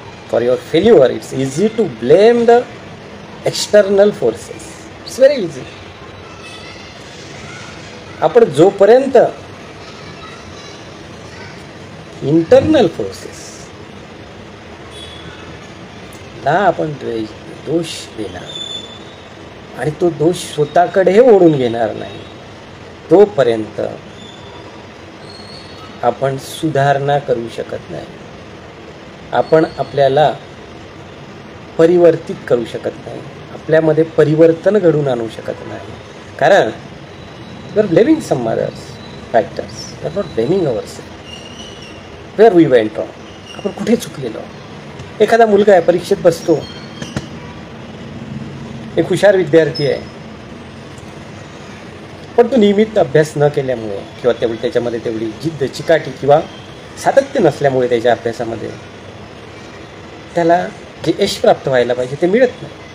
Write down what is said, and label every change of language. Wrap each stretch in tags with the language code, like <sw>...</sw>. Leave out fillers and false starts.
<en>For your failure, it's easy to blame the external forces. It's very easy.</en> <mr>आपण जोपर्यंत internal forces ला आपण दोष देणार आणि तो दोष स्वतःकडे ओढून घेणार नाही, तोपर्यंत आपण सुधारणा करू शकत नाही, आपण आपल्याला परिवर्तित करू शकत नाही, आपल्यामध्ये परिवर्तन घडून आणू शकत नाही.</mr> <en>कारण we are blaming some others factors, we are not blaming ourself. Where we went wrong,</en> <mr>आपण कुठे चुकलेलो. एखादा मुलगा आहे, परीक्षेत बसतो, एक हुशार विद्यार्थी आहे, पण तो नियमित अभ्यास न केल्यामुळे किंवा त्याच्यामध्ये तेवढी जिद्द, चिकाटी किंवा सातत्य नसल्यामुळे त्याच्या अभ्यासामध्ये त्याला जे यश प्राप्त व्हायला पाहिजे ते मिळत नाही.</mr>